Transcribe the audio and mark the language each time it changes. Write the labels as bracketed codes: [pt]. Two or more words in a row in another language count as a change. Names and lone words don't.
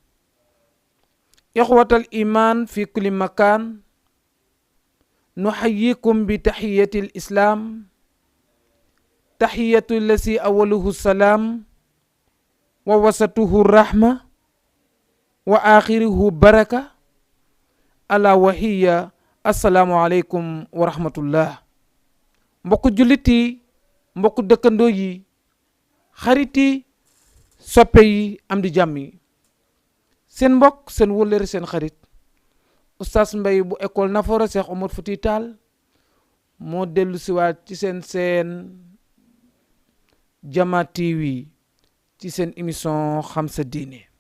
[ar] إخوة الإيمان في كل مكان، نحييكم بتحية الإسلام، تحية الذي أوله السلام ووسطه الرحمة وآخره بركة، ألا وهي السلام عليكم ورحمة الله. [wo] mbokk jullit yi, mbokk dëkkandoo yi, xarit yi, soppe yi, am di jàmm yi, seen mbokk seen wóllëre seen xarit Oustaz Mbaye bu école Nafoora Cheikh Omar Fouti Tall moo dellu siwaat ci seen Jama TV ci seen émission xam sa diine.